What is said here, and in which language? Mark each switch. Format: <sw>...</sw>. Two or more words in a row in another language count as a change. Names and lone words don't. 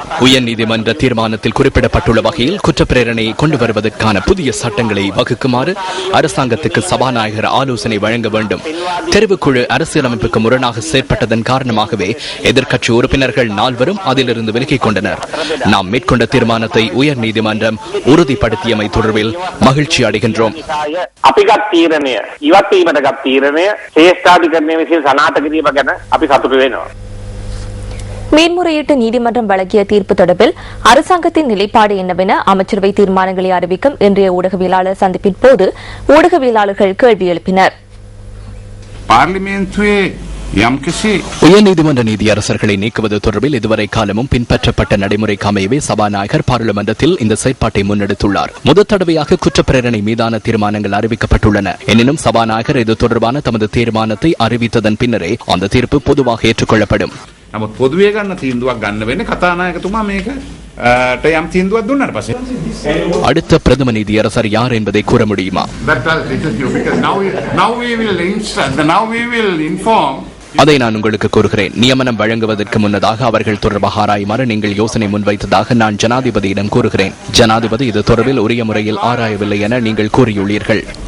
<ta>உயர்நீதிமன்ற தீர்மானத்தில் குறிப்பிடப்பட்டுள்ள வகையில் குற்றப்பிரேரணையை கொண்டு வருவதற்கான புதிய சட்டங்களை வகுக்குமாறு அரசாங்கத்துக்கு சபாநாயகர் ஆலோசனை வழங்க வேண்டும். தெரிவுக்குழு அரசியலமைப்புக்கு முரணாக செயற்பட்டதன் காரணமாகவே எதிர்க்கட்சி உறுப்பினர்கள் 4 அதிலிருந்து விலகிக் கொண்டனர். நாம் மேற்கொண்ட தீர்மானத்தை உயர்நீதிமன்றம் உறுதிப்படுத்தியமை தொடர்பில் மகிழ்ச்சி அடைகின்றோம்.</ta> <si>අපිගත් තීරණය ඉවත් වීමට ගත් තීරණය ශ්‍රේෂ්ඨාධිකරණය විසින් සනාථ කිරීම ගැන අපි සතුටු වෙනවා.</si> <ta>மேன்முறையீட்டு நீதிமன்றம் வழங்கிய தீர்ப்பு தொடர்பில் அரசாங்கத்தின் நிலைப்பாடு என்னவென அமைச்சரவை தீர்மானங்களை அறிவிக்கும் இன்றைய ஊடகவியலாளர் சந்திப்பின் போது ஊடகவியலாளர்கள் கேள்வி எழுப்பினர். உயர்நீதிமன்ற நீதியரசர்களை நீக்குவது தொடர்பில் இதுவரை காலமும் பின்பற்றப்பட்ட நடைமுறைக்கு அமையவே சபாநாயகர் பாராளுமன்றத்தில் இந்த செயற்பாட்டை முன்னெடுத்துள்ளார். முதல் தடவையாக குற்றப்பிரேரணை மீதான தீர்மானங்கள் அறிவிக்கப்பட்டுள்ளன. எனினும் சபாநாயகர் இது தொடர்பான தமது தீர்மானத்தை அறிவித்ததன் பின்னரே அந்த தீர்ப்பு பொதுவாக ஏற்றுக்கொள்ளப்படும்.</ta> <si>නමුත් පොදුවේ ගන්න තීන්දුවක් ගන්න වෙන්නේ කතානායකතුමා මේකට යම් තීන්දුවක් දුන්නාට පස්සේ.</si> <ta>அடுத்த பிரதம நீதியரசர் யார் என்பதை கூற முடியுமா? அதை நான் உங்களுக்கு கூறுகிறேன். நியமனம் வழங்குவதற்கு முன்னதாக அவர்கள் தொடர்பாக ஆராயுமாறு நீங்கள் யோசனை முன்வைத்ததாக நான் ஜனாதிபதியிடம் கூறுகிறேன். ஜனாதிபதி இது தொடர்பில் உரிய முறையில் ஆராயவில்லை என நீங்கள் கூறியுள்ளீர்கள்.</ta>